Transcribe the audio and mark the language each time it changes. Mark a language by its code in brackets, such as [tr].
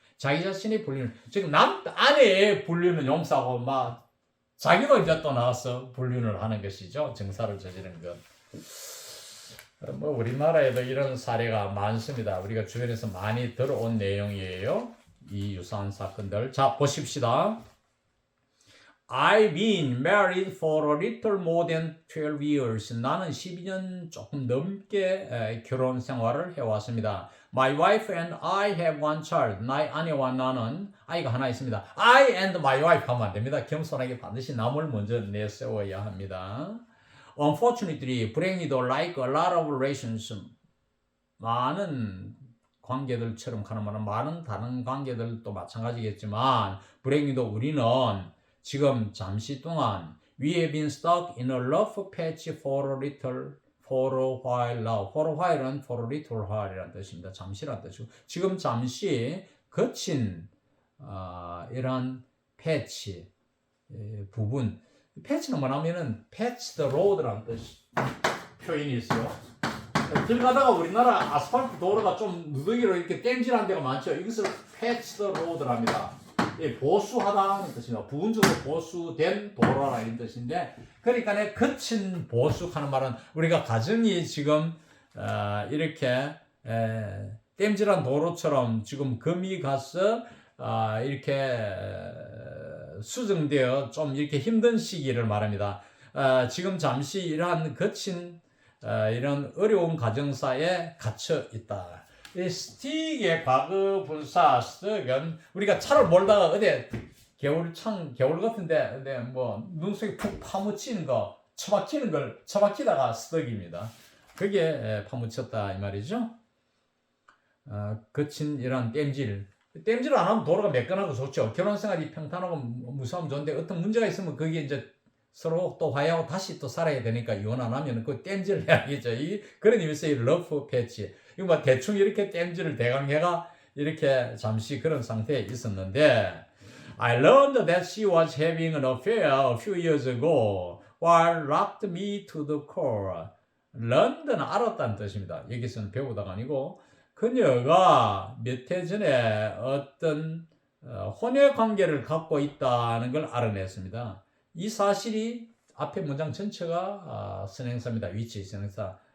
[ko] 자기 자신의 불륜, 즉 아내의 불륜은 용서하고 막 자기도 이제 또 나와서 불륜을 하는 것이죠. 정사를 저지른 것. 뭐 우리나라에도 이런 사례가 많습니다. 우리가 주변에서 많이 들어온 내용이에요. 이 유사한 사건들. 자, 보십시다. [en] I've been married for a little more than 12 years. [ko] 나는 12년 조금 넘게 결혼 생활을 해왔습니다. [en] My wife and I have one child. [ko] 나의 아내와 나는 아이가 하나 있습니다. [en] I and my wife [ko] 하면 안 됩니다. 겸손하게 반드시 남을 먼저 내세워야 합니다. [en] Unfortunately, [ko] 불행히도 [en] like a lot of relations, [ko] 많은 관계들처럼 가는 말은 많은 다른 관계들도 마찬가지겠지만 불행히도 우리는 지금 잠시 동안 [en] we have been stuck in a rough patch for a while now. [ko] For a while은 for a little while이라는 뜻입니다. 잠시라는 뜻이고 지금 잠시 거친 이런 패치 부분 패치는 뭐냐면은 [en] patch the road [ko] 라는 표현이 있어요. 길 가다가 우리나라 아스팔트 도로가 좀 누더기로 이렇게 땜질한 데가 많죠. 이것을 [en] patch the road [ko] 랍니다. 보수하다는 뜻입니다. 부분적으로 보수된 도로라 이런 뜻인데, 그러니까 거친 보수하는 말은 우리가 가정이 지금 이렇게 땜질한 도로처럼 지금 금이 가서 이렇게 수정되어 좀 이렇게 힘든 시기를 말합니다. 지금 잠시 이러한 거친 이런 어려운 가정사에 갇혀 있다. 이 스틱의 과거 분사 스틱은 우리가 차를 몰다가 어디 겨울 같은데 어디 뭐 눈속에 푹 파묻히는 거, 처박히는 걸 처박히다가 스틱입니다. 그게 파묻혔다 이 말이죠. 거친 이런 땜질을 안 하면 도로가 매끈하고 좋죠. 결혼 생활이 평탄하고 무사하면 좋은데 어떤 문제가 있으면 거기에 이제 서로 또 화해하고 다시 또 살아야 되니까 이혼 안 하면 그 땜질을 해야겠죠. 그런 의미에서 이 러프 패치. 이거 뭐 대충 이렇게 땜질을 대강 해가 이렇게 잠시 그런 상태에 있었는데 [en] I learned that she was having an affair a few years ago while locked me to the core. [ko] learned는 알았다는 뜻입니다. 여기서는 배우다가 아니고 그녀가 몇 해 전에 어떤 혼외 관계를 갖고 있다는 걸 알아냈습니다. 이 사실이 앞에 문장 전체가 선행사입니다. 위치 선행사.